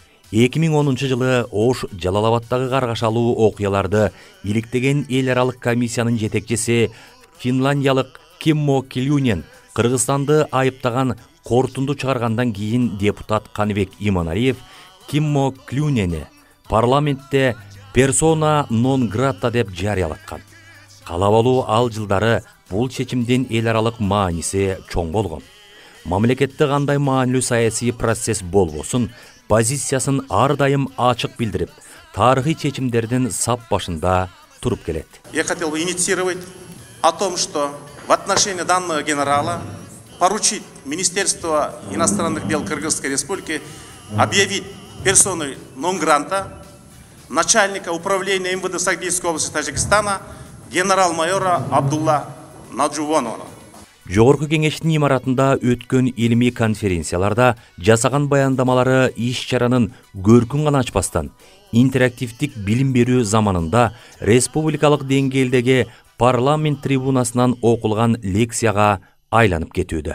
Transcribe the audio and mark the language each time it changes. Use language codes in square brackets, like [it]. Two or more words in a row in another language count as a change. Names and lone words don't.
[ky] 2010 жылы Ош Жалалабадтагы каргашалуу окуяларды иликтеген эл аралык комиссиянын жетекчиси финландиялык Киммо Килюнен Кыргызстанды айыптаган кортунду чыгаргандан кийин депутат Каныбек Иманалиев Киммо Килюнени парламентте [la] persona non grata [ky] деп жарыялаткан. Калабалуу ал жылдары бул чечимдин эл аралык мааниси чоң болгон. Мамлекетте кандай маанилүү саясий процесс болбосун, позициясын ар дайым ачык билдирип, тарыхый чечимдердин сап башында туруп келет. [ru] Я хотел бы инициировать о том, что в отношении данного генерала поручить Министерству иностранных дел Кыргызской Республики объявить персоной нон-гранта начальника управления МВД Сагдийской области Тажикстана генерал-майора Абдулла Наджувонова. [ky] Жогорку кеңештин имаратында өткөн илимий конференцияларда жасаган баяндамалары иш-чаранын көркүн гана ачпастан, интерактивдик билим берүү заманында республикалык деңгээлдеги парламент трибунасынан окулган лекцияга айланып кетүүдө.